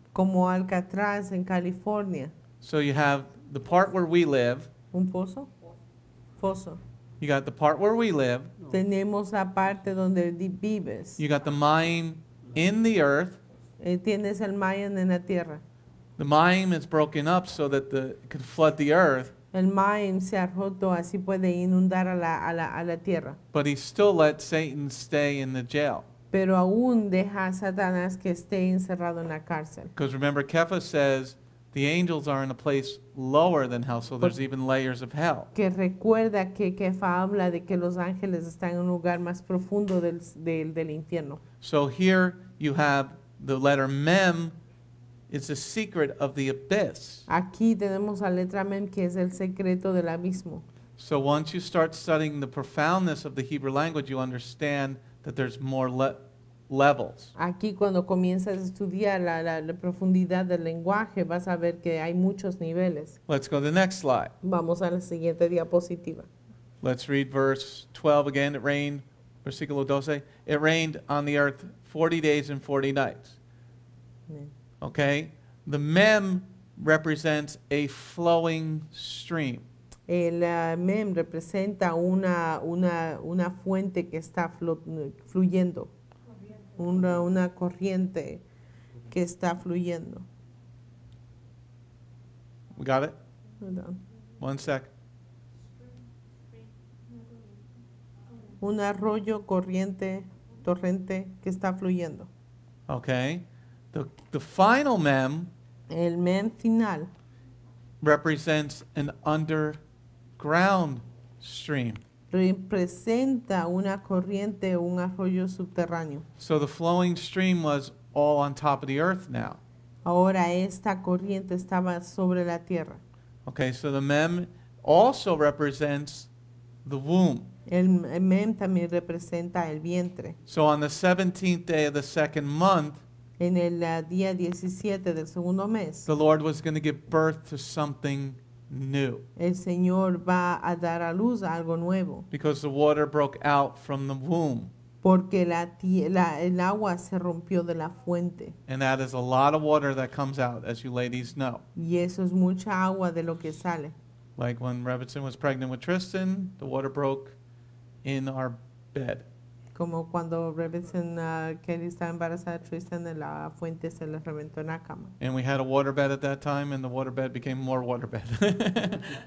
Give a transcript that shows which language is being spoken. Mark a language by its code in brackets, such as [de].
[es] como Alcatraz en California. [en] So you have the part where we live, [es] ¿Un foso? Foso. [en] you got the part where we live, [es] Tenemos la parte donde vives. [en] you got the mayim in the earth. [es] Tienes el Mayan en la tierra. [en] The mayim is broken up so that it could flood the earth, [es] El Mayan se ha roto, así puede inundar a la tierra. [en] but he still let Satan stay in the jail. [es] Pero aún deja a Satanás que esté encerrado en la cárcel. [en] Because remember, Kepha says the angels are in a place lower than hell, so there's even layers of hell. [es] Que recuerda que Kefa habla de que los ángeles están en un lugar más profundo del infierno. [en] So here you have the letter mem. It's a secret of the abyss. [es] Aquí tenemos la letra mem, que es el secreto del abismo. [en] So once you start studying the profoundness of the Hebrew language, you understand that there's more levels. [es] Aquí cuando comienzas a estudiar la profundidad del lenguaje, vas a ver que hay muchos niveles. [en] Let's go to the next slide. [es] Vamos a la siguiente diapositiva. [en] Let's read verse 12 again. It rained, [es] versículo 12. [en] It rained on the earth 40 days and 40 nights. [es] Amén. [en] Okay? The mem represents a flowing stream. [es] El mem representa una fuente que está fluyendo, una corriente que está fluyendo. [en] We got it? [es] Perdón. [en] 1 sec. [es] Un arroyo, corriente, torrente que está fluyendo. [en] Okay? The final mem [es] El mem final [en] represents an underground stream. [es] representa una corriente, un arroyo subterráneo. [en] So the flowing stream was all on top of the earth now. [es] Ahora esta corriente estaba sobre la tierra. [en] Okay, so the mem also represents the womb. [es] El mem también representa el vientre. [en] So on the 17th day of the second month, [es] En el día 17 del segundo mes, [en] the Lord was going to give birth to something new [es] el Señor va a dar a luz a algo nuevo, [en] because the water broke out from the womb. [es] porque el agua se rompió de la fuente. [en] And that is a lot of water that comes out, as you ladies know. [es] Y eso es mucha agua de lo que sale. [en] Like when Rebitson was pregnant with Tristan, the water broke in our bed. [es] Como cuando Rebetson Kelly estaba embarazada de Tristan, de la fuente se le reventó en la cama. [en] And we had a water bed at that time, and the water bed became more water bed.